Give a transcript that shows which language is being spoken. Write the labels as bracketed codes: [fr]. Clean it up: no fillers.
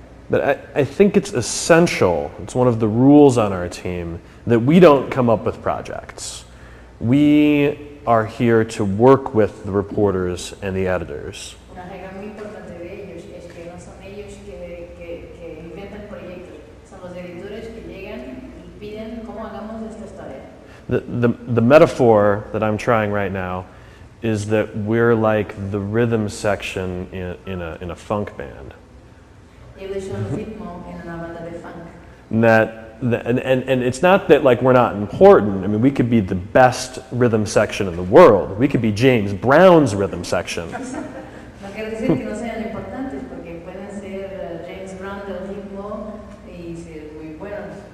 [en] But I think it's essential. It's one of the rules on our team that we don't come up with projects. We are here to work with the reporters and the editors. [es] Una regla muy importante de ellos es que no son ellos que inventan proyectos, son los editores que llegan y piden cómo hagamos esta historia. [en] The metaphor that I'm trying right now is that we're like the rhythm section in a funk band. [es] Ellos son el ritmo en una banda de funk. [en] And it's not that like we're not important. I mean, we could be the best rhythm section in the world. We could be James Brown's rhythm section. [es] No quiere decir que no sean importantes, porque pueden ser James Brown del ritmo y ser muy buenos.